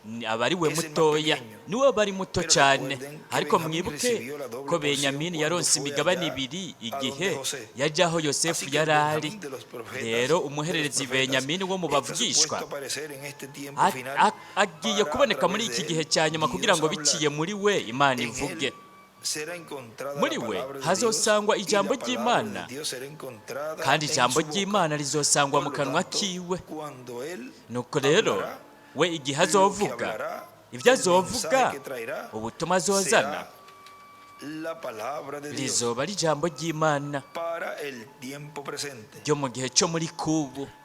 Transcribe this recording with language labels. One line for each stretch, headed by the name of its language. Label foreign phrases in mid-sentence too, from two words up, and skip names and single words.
Rundi: aba ari we mutoya, niwe aba ari muto cyane. Ariko mwibuke ko Benyamini yaronse imigabane ibiri igihe yajyaho Yosefu yari ari. Rero umuhererezi Benyamini wo mu bavugishwa agiye kuboneka muri iki gihe cya nyuma kugira ngo biciye muri we Imana ivuge. Muri we hazosangwa ijambo ry'Imana, kandi ijambo ry'Imana rizosangwa mu kanwa kiwe. Nuko rero we igihe azovuga, ibyo azovuga, ubutumwa azozana, rizoba ari ijambo ry'Imana ryo mu gihe cyo muri kubu.